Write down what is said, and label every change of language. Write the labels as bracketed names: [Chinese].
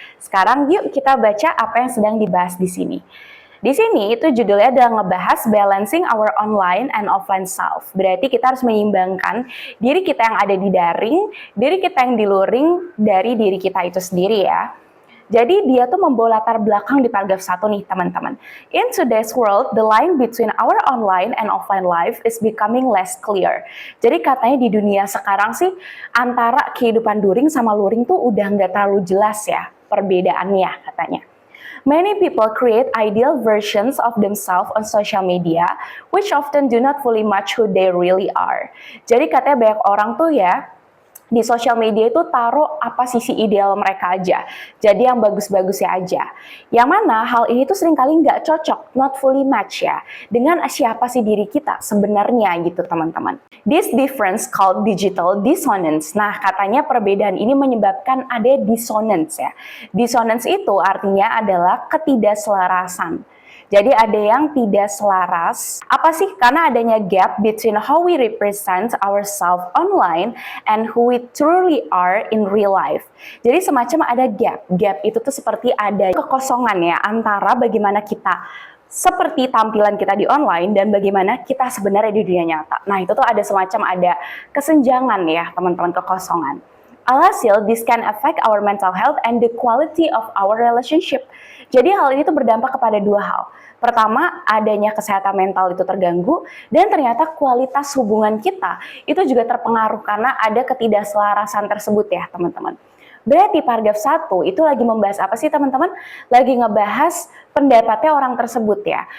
[Indonesian] Sekarang yuk kita baca apa yang sedang dibahas di sini. Di sini itu judulnya adalah ngebahas [English] balancing our online and offline self. [Indonesian] Berarti kita harus menyeimbangkan diri kita yang ada di daring, diri kita yang di luring dari diri kita itu sendiri ya. Jadi dia tuh membawa latar belakang di paragraf 1 nih teman-teman. [English] In today's world, the line between our online and offline life is becoming less clear. [Indonesian] Jadi katanya di dunia sekarang sih antara kehidupan daring sama luring tuh udah nggak terlalu jelas ya perbedaannya katanya. [English] Many people create ideal versions of themselves on social media, which often do not fully match who they really are. [Indonesian] Jadi katanya banyak orang tuh ya, di sosial media itu taruh apa sisi ideal mereka aja. Jadi yang bagus-bagusnya aja. Yang mana hal ini tuh seringkali nggak cocok, [English] not fully match [Indonesian] ya, dengan siapa sih diri kita sebenarnya gitu teman-teman. [English] This difference called digital dissonance. [Indonesian] Nah katanya perbedaan ini menyebabkan ada dissonance ya. Dissonance itu artinya adalah ketidakselarasan. Jadi ada yang tidak selaras. Apa sih? Karena adanya [English] gap between how we represent ourselves online and who we truly are in real life. [Indonesian] Jadi semacam ada gap. Gap itu tuh seperti ada kekosongan ya antara bagaimana kita seperti tampilan kita di online dan bagaimana kita sebenarnya di dunia nyata. Nah itu tuh ada semacam ada kesenjangan ya teman-teman, kekosongan. [English] Alhasil, this can affect our mental health and the quality of our relationship. [Indonesian] Jadi hal ini tuh berdampak kepada dua hal. Pertama, adanya kesehatan mental itu terganggu, dan ternyata kualitas hubungan kita itu juga terpengaruh karena ada ketidakselarasan tersebut ya teman-teman. Berarti paragraf 1 itu lagi membahas apa sih teman-teman? Lagi ngebahas pendapatnya orang tersebut ya.